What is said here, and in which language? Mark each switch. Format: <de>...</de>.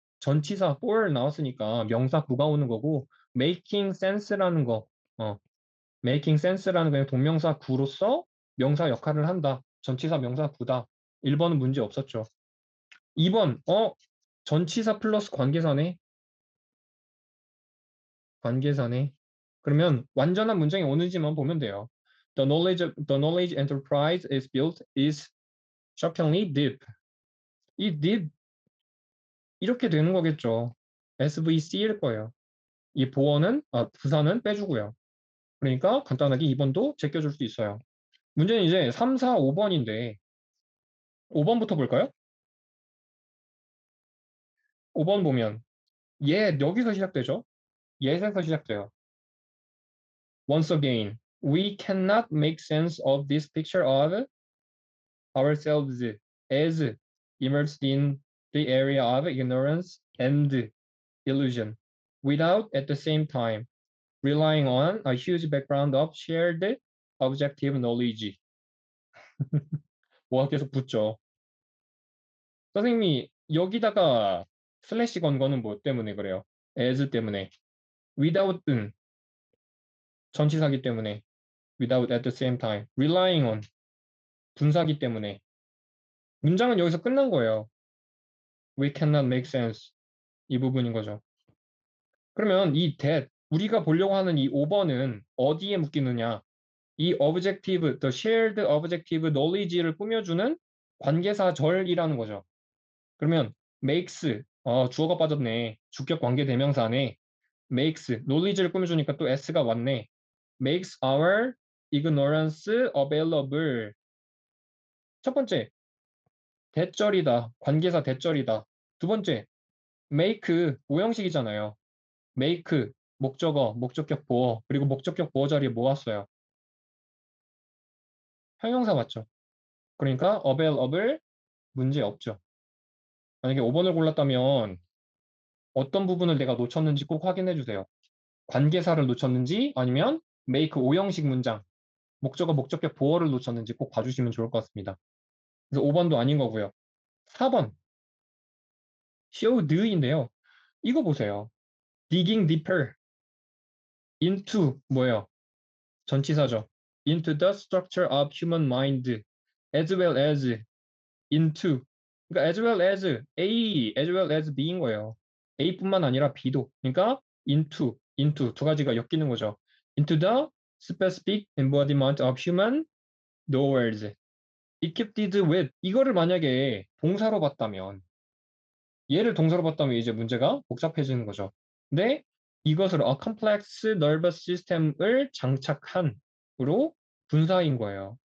<ko>전치사 for 나왔으니까 명사 구가 오는 거고 making sense라는 거 making sense라는 거 동명사 구로서 명사 역할을 한다. 전치사 명사 구다. 1번은 문제 없었죠. 2번 전치사 플러스 관계사네. 관계사네. 그러면 완전한 문장이 오는지만 보면 돼요.</ko> <en>The knowledge enterprise is built is shockingly deep.</en> <ko>이 deep 이렇게 되는 거겠죠. SVC일 거예요. 이 부사는 빼주고요. 그러니까 간단하게 2번도 제껴줄 수 있어요. 문제는 이제 3, 4, 5번인데 5번부터 볼까요? 5번 보면 여기서 시작되죠. 예에서 시작돼요.</ko> <en>Once again, we cannot make sense of this picture of ourselves as immersed in the area of ignorance and illusion without at the same time relying on a huge background of shared objective knowledge.</en> <ko>뭐가 계속 붙죠. 선생님이 여기다가 슬래시 건 거는 뭐 때문에 그래요? as 때문에. without은 전치사기 때문에.</ko> <en>without at the same time.</en> <ko>relying on 분사기 때문에. 문장은 여기서 끝난 거예요.</ko> <en>We cannot make sense.</en> <ko>이 부분인 거죠. 그러면 이 that, 우리가 보려고 하는 이 5번은 어디에 묶이느냐?</ko> <en>이 objective, the shared objective knowledge를</en> <ko>꾸며주는 관계사절이라는 거죠. 그러면 makes, 주어가 빠졌네. 주격 관계 대명사네. makes, knowledge를 꾸며주니까 또 s가 왔네.</ko> <en>makes our ignorance available.</en> <ko>첫 번째, 대절이다. 관계사 대절이다. 두 번째, make, 오형식이잖아요. make, 목적어, 목적격 보어, 그리고 목적격 보어 자리에 모았어요. 형용사 맞죠? 그러니까 available 문제 없죠. 만약에 5번을 골랐다면 어떤 부분을 내가 놓쳤는지 꼭 확인해 주세요. 관계사를 놓쳤는지 아니면 make 오형식 문장, 목적어, 목적격 보어를 놓쳤는지 꼭 봐주시면 좋을 것 같습니다. 그래서 5번도 아닌 거고요. 4번, showed인데요. 이거 보세요.</ko> <en>digging deeper into</en> <ko>뭐예요? 전치사죠.</ko> <en>into the structure of human mind as well as into.</en> <ko>그러니까</ko> <en>as well as A, as well as B인 거예요.</en> <ko>A뿐만 아니라 B도. 그러니까 into 두 가지가 엮이는 거죠.</ko> <en>into the specific embodiment of human knowledge.</en> <ko>equipped with 이거를 만약에 동사로 봤다면 얘를 동사로 봤다면 이제 문제가 복잡해지는 거죠. 근데 이것을</ko> <en>a complex nervous system</en> <ko>을 장착한으로 분사인 거예요.</ko>